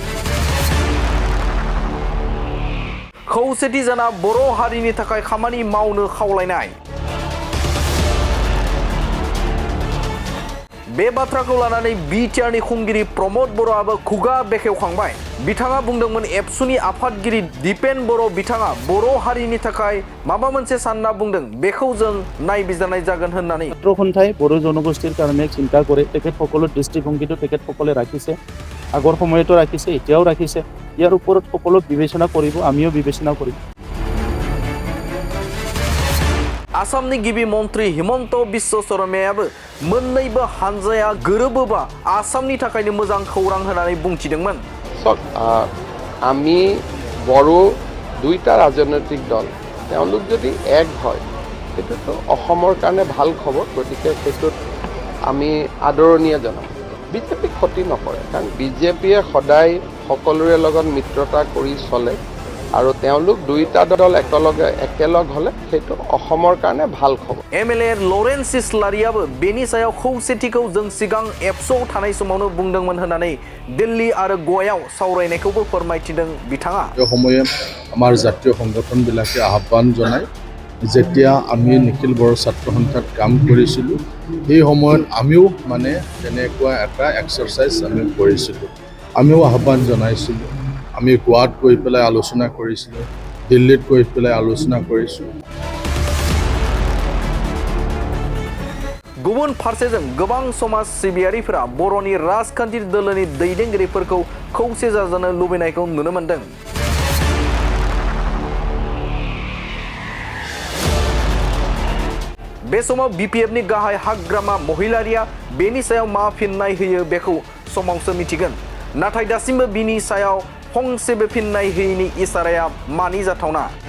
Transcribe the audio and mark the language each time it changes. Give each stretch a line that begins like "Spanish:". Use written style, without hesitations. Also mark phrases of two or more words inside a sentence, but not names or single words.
Bodo: खौसेथि जाना बर' हारिनि थाखाय खामानि मावनो खावलायनाय बे बाथ्राखौ लानानै बिटिआरनि खुंगिरि प्रमद बर'आबो खुगा बेखेवखांबाय बिथाङा बुंदोंमोन एबसुनि आफादगिरि दिपेन बर' बिथाङा बर' हारिनि थाखाय माबा मोनसे सानना बुंदों बेखौ जों नायबिजिरनाय जागोन होननानै
Assamese: ছাত্ৰ সন্থাই বড়ো জনগোষ্ঠীৰ কাৰণে চিন্তা কৰে তেখেতসকলৰ দৃষ্টিভংগীটো তেখেতসকলে ৰাখিছে আগৰ সময়তো ৰাখিছে এতিয়াও ৰাখিছে ইয়াৰ ওপৰত সকলোক বিবেচনা কৰিব আমিও বিবেচনা কৰিম
Bodo: आसामनि गिबि मन्त्रि हिमन्त बिश्व शर्मायाबो मोन्नैबो हानजाया गोरोबोबा आसामनि थाखायनो मोजां खौरां होनानै बुंथिदोंमोन
Assamese: আমি বড়ো দুইটা ৰাজনৈতিক দল তেওঁলোক যদি এক হয় সেইটোতো অসমৰ কাৰণে ভাল খবৰ গতিকে সেইটোত আমি আদৰণীয় জনাম বিজেপি ক্ষতি নকৰে কাৰণ বিজেপিয়ে সদায় সকলোৰে লগত মিত্ৰতা কৰি চলে আৰু তেওঁলোক দুইটা দল একেলগ হলে সেইটো অসমৰ কাৰণে ভাল খবৰ
Bodo: एमएलए लरेन्स इस्लारियाबो बेनि सायाव खौसेथिखौ जों सिगां एबसुआव थानाय समावनो बुंदोंमोन होननानै दिल्ली आरो गवायाव सावरायनायखौबो फोरमायथिदों बिथाङा
Assamese: এই সময়ত আমাৰ জাতীয় সংগঠনবিলাকে আহ্বান জনায় যেতিয়া আমি নিখিল বড়ো ছাত্ৰ সন্থাত কাম কৰিছিলোঁ এই সময়ত আমিও মানে তেনেকুৱা এটা এক্সাৰচাইজ আমি কৰিছিলোঁ আমিও আহ্বান জনাইছিলোঁ আমি গোৱাত গৈ পেলাই আলোচনা কৰিছিলোঁ দিল্লীত গৈ পেলাই আলোচনা কৰিছোঁ
Bodo: गुबुन फारसेजों गोबां समाज सिबियारिफोरा बर'नि राजखान्थि दोलोनि दैदेनगिरिफोरखौ खौसे जाजानो लुबैनायखौ नुनो मोनदों बे समाव बिपिएफनि गाहाय हाग्रामा महिलारिया बेनि सायाव मा फिननाय होयो बेखौ समावसो मिथिगोन नाथाय दासिमबो बिनि सायाव फंसेबो फिननाय होयैनि इसाराया मानि जाथावना